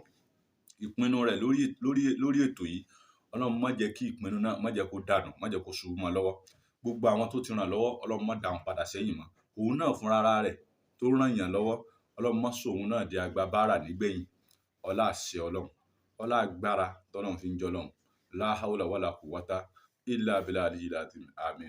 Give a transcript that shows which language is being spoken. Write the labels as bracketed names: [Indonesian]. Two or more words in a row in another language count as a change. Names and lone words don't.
[Yoruba] Ìpinnu rẹ̀ lórí ètò yìí, Ọlọ́run má jẹ́ kí ìpinnu náà má jẹ́ kó dànù, má jẹ́ kó ṣubú mọ́ lọ́wọ́. Gbogbo àwọn tó ti ràn lọ́wọ́, Ọlọ́run má dá wọn padà sẹ́yìn mọ́. Òun náà fúnra rẹ̀ tó ràn yàn lọ́wọ́, Ọlọ́run má sọ òun náà di agbábára nígbẹ̀yìn. Ọlá àṣẹ Ọlọ́run, ọlá agbára tọ́lọ́run fi ń jọ́ Ọlọ́run. [Arabic] لا حول ولا قوة إلا بالله العلي العظيم. [Yoruba] Àmín.